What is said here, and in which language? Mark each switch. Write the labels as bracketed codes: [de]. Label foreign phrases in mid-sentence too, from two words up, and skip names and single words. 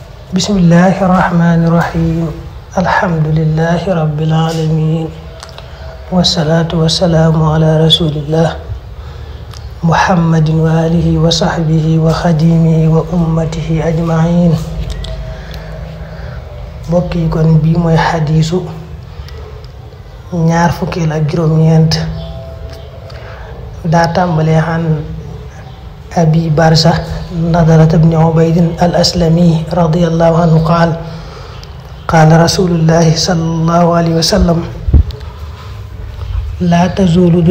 [ar] بسم الله الرحمن الرحيم الحمد لله رب العالمين والصلاة والسلام على رسول الله محمد وعلى آله وصحبه وخديمه وأمته أجمعين. [wo] mbokk yi kon bii mooy xadiisu ñaar fukkeel ak juróom-ñeent daa tàmbalee [ar] عن أبي برزة نضلة بن عبيد الأسلمي رضي الله عنه قال رسول الله صلى الله عليه وسلم لا تزول du